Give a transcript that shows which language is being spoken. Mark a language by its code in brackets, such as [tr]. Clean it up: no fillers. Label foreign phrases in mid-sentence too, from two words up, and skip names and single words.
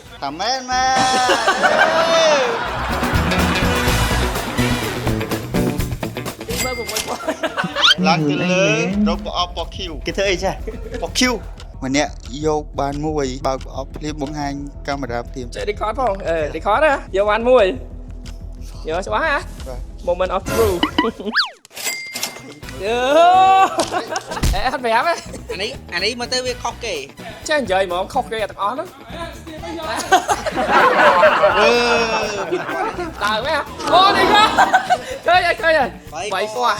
[km] តាមមែនឡើងទៅលើរកប្រអប់ពណ៌ខៀវគេធ្វើអីចាពណ៌ខៀវម្នាក់យកបានមួយបើកប្រអប់ភ្លាមបង្ហាញកាមេរ៉ាភ្លាម ចេះ record ផងrecord ណាយកបានមួយយកច្បាស់ហ៎ [en] moment of truth [km] អត់ប្រាប់ អានេះមកទៅវាខុសគេ ចេះនិយាយហ្មងខុសគេទាំងអស់ហ្នឹងដើរមែនអូនេះឃើញបាយពណ៌